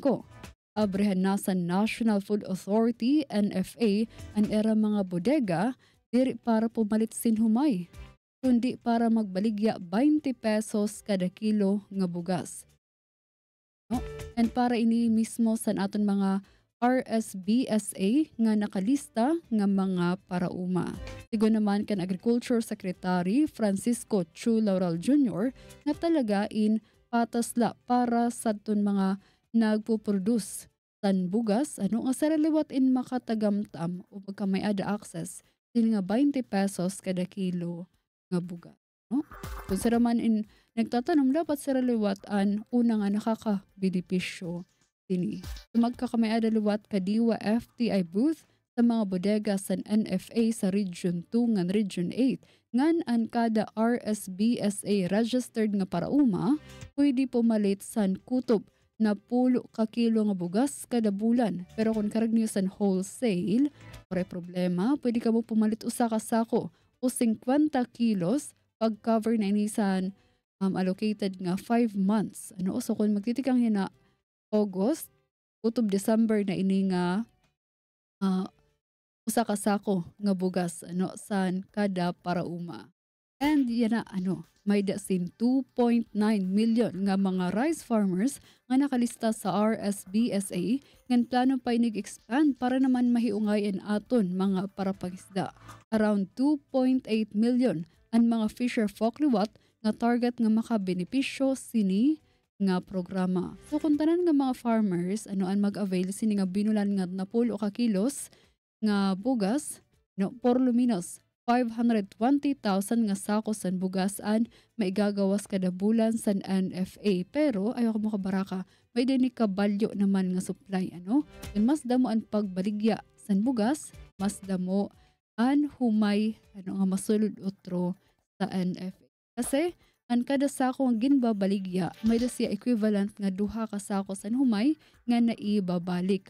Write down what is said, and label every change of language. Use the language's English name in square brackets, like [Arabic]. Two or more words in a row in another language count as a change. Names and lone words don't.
[Waray] Abrehan na sa National Food Authority, NFA, ang era mga bodega diri para pumalit sinhumay, kundi para magbaligya 20 pesos kada kilo nga bugas. No? And para ini mismo sa aton mga RSBSA nga nakalista nga mga parauma. Sigo naman kan Agriculture Secretary Francisco Chu Laurel Jr. nga talagain patasla para sa aton mga nagpo-produce san bugas nga saraliwat in makatagamtam o pagka may ada access din nga 20 pesos kada kilo nga bugas. No? Kung sa naman nagtatanong dapat sa raliwatan una nga nakakabenepisyo dini. Magkakamayada liwat kadiwa FTI booth sa mga bodega sa NFA sa Region 2 ngan Region 8 ngan ang kada RSBSA registered nga parauma pwede pumalit san kutob na 10 ka kilo nga bugas kada bulan. Pero kung karag niyo san wholesale, pare problema, pwede ka mo pumalit usa ka sako o 50 kilos pag cover na inisan allocated nga 5 months. Ano so kung magtitikang yan na August, utob December na ini nga usa ka sako nga bugas san kada parauma. And yan na may dasin 2.9 million nga mga [English] rice farmers [Waray] nga nakalista sa RSBSA ngan plano pa inig-expand para naman mahiungayan aton mga parapangisda. Around 2.8 million ang mga [English] fisher folk [Waray] liwat nga target nga makabenepisyo sini nga programa. So kung tanan nga mga farmers ang mag-avail sini nga binulan nga na 10 ka kilos nga bugas [Spanish] por lo menos [Waray] 520,000 nga sako san bugasan maigagawas kada bulan san NFA. Pero ayaw ko mo kabaraka, may din kabalyo naman nga supply Kung mas damo ang pagbaligya san bugas, mas damo an humay nga masulod utro sa NFA. Kasi ang kada sako ang ginbabaligya may da siya equivalent nga duha ka sako san humay nga naibabalik.